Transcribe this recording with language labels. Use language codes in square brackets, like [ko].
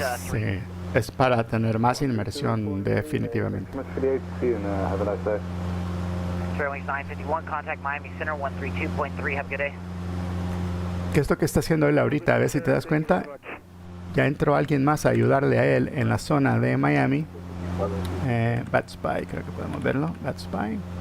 [es] Sí, es para tener más inmersión definitivamente. [en] Sterling 951, contact Miami Center 132.3, have a good day. [es] ¿Qué es lo que está haciendo él ahorita? A ver si te das cuenta. Ya entró alguien más a ayudarle a él en la zona de Miami. Bat Spy, creo que podemos verlo. Bat Spy.